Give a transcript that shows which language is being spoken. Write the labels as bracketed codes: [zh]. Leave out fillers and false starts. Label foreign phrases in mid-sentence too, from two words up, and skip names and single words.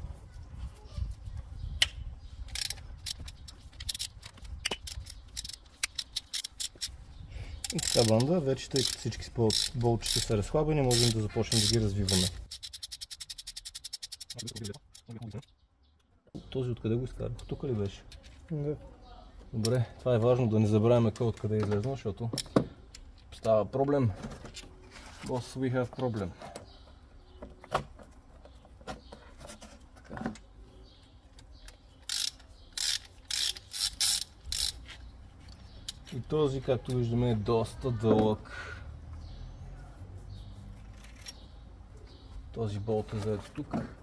[bg] И така, банда, вече тъй като всички болтчета са разхлабени, можем да започнем да ги развиваме. Този откъде го изкарах? Тук ли беше? Да. Добре, това е важно да не забравяме кой откъде е излезнал, защото става проблем. [en] Boss, we have problem. [bg] Така. И този, както виждаме, е доста дълъг. Този болт е заето тук.